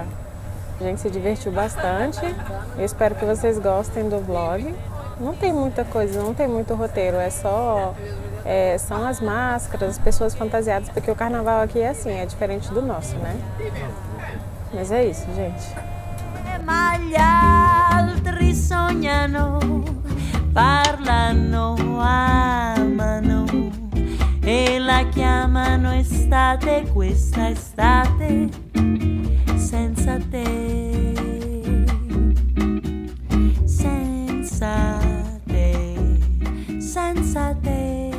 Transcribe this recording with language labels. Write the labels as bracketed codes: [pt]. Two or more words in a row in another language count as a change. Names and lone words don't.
[pt] A gente se divertiu bastante. Eu espero que vocês gostem do vlog. Não tem muita coisa, não tem muito roteiro, são as máscaras, as pessoas fantasiadas, porque o carnaval aqui é assim, é diferente do nosso, né? Mas é isso, gente. [it] Ma gli altri sognano, parlano, amano e la chiamano estate, questa estate senza te, senza te, senza te.